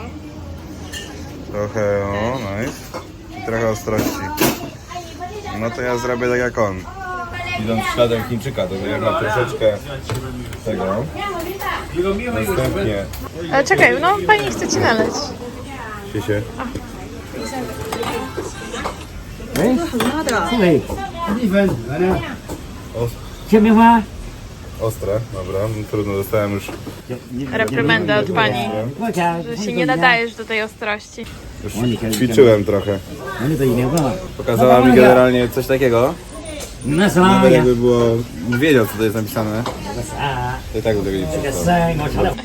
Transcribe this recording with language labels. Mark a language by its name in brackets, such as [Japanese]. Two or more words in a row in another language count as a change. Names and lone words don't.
[Polish] Trochę, nice. I trochę ostrości. No to ja zrobię tak jak on. Idąc śladem Chińczyka, to ja mam troszeczkę tego. Następnie Czekaj, no pani chce ci naleć. się. [Chinese] 对，1分，来了。煎饼花， [Polish] Ostre, dobra, no trudno, dostałem już Reprymendę od pani, że się nie nadajesz do tej ostrości. ćwiczyłem trochę. Pokazała mi generalnie coś takiego. Nawet jakby było, wiedział co to jest napisane. To i tak do tego nie przeczytał.